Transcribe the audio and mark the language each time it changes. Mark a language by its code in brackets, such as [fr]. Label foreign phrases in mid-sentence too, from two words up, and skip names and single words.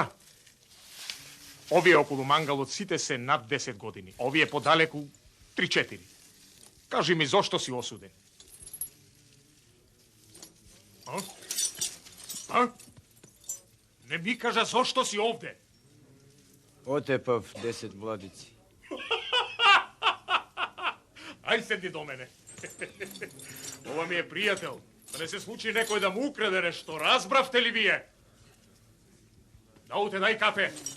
[mk] Овие околу мангалот сите се над 10 години. Овие подалеку 3-4. Кажи ми зошто си осуден? А? Не ми кажа зошто си овде? Отепав 10 младици. Ај седни до мене. Ова ми е пријател. Да не се случи некој да му украде нешто. Разбравте ли вие? Дауте, дај кафе.